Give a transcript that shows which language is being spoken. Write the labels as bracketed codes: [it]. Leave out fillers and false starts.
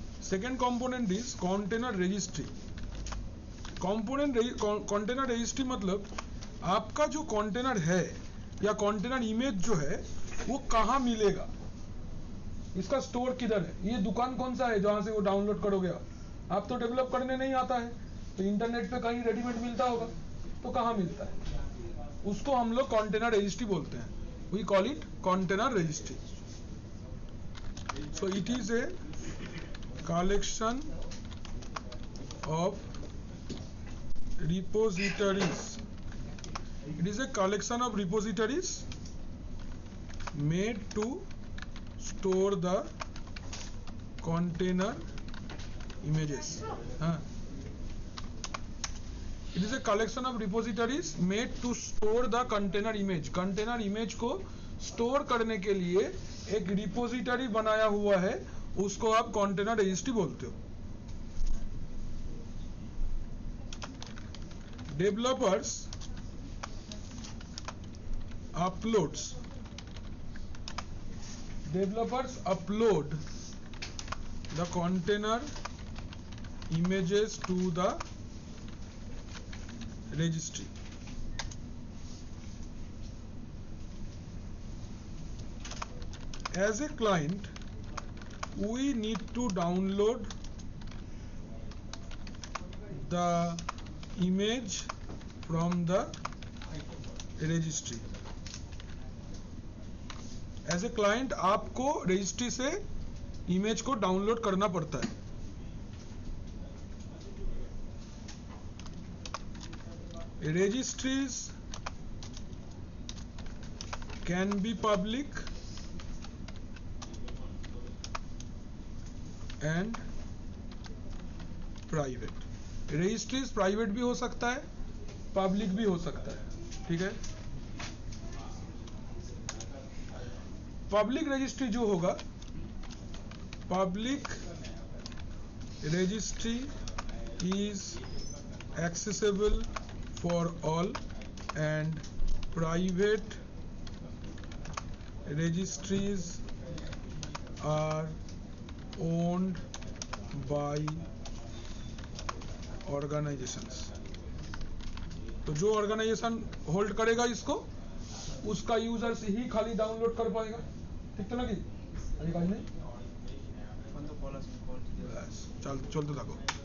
[hi] Second component is container registry. Container registry मतलब आपका जो कंटेनर है या कंटेनर इमेज जो है वो कहाँ मिलेगा, इसका स्टोर किधर है, ये दुकान कौन सा है जहां से वो डाउनलोड करोगे आप तो डेवलप करने नहीं आता है, तो इंटरनेट पे कहीं रेडीमेड मिलता होगा, तो कहाँ मिलता है, उसको हम लोग कंटेनर रजिस्ट्री बोलते हैं। [en] We call it container registry. So it is a collection of repositories. It is a collection of repositories made to store the container images. It is a collection of repositories made to store the container image. [hi] Container image को store करने के लिए एक repository बनाया हुआ है, उसको आप container registry बोलते हो. [en] Developers upload the container images to the registry. As a client, we need to download the image from the registry. As a client, [hi] आपको registry से image को download करना पड़ता है. [en] Registries can be public and private. [hi] Registries private भी हो सकता है, public भी हो सकता है, ठीक है. [en] Public registry [hi] जो होगा, [en] public registry is accessible for all and private registries are owned by organizations. [hi] तो जो ऑर्गेनाइजेशन होल्ड करेगा इसको, उसका यूजर्स ही खाली डाउनलोड कर पाएगा. ठीक तो लगी? अधिकारी नहीं? चलते [bn] থাকো.